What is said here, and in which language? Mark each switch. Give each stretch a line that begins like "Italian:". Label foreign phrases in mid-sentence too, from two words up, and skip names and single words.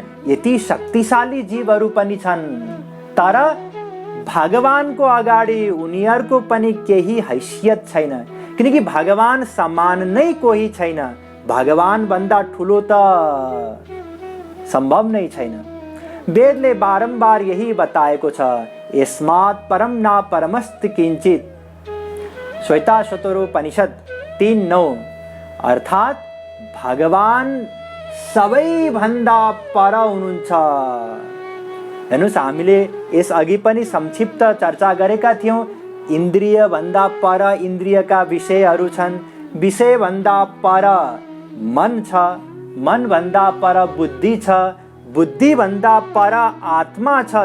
Nepali: यति शक्तिशाली जीवहरू पनि छन्, तर भगवानको अगाडि उनीहरूको पनि केही हैसियत छैन, किनकि भगवान समान नै कोही छैन। भगवान भन्दा ठुलो त सम्भव नै छैन। वेदले बारम्बार यही बताएको छ,
Sanskrit: यस्मात् परम न परमस्ति किञ्चित्।
Nepali: श्वेताश्वतरोपनिषद 3:9। अर्थात् भगवान सबैभन्दा पर हुनुहुन्छ। हेर्नुस्, हामीले यसअघि पनि संक्षिप्त चर्चा गरेका थियौँ। इन्द्रिय भन्दा पर इन्द्रियका विषयहरू छन्, विषय भन्दा पर मन छ, मन भन्दा पर बुद्धि छ, बुद्धि भन्दा पर आत्मा छ।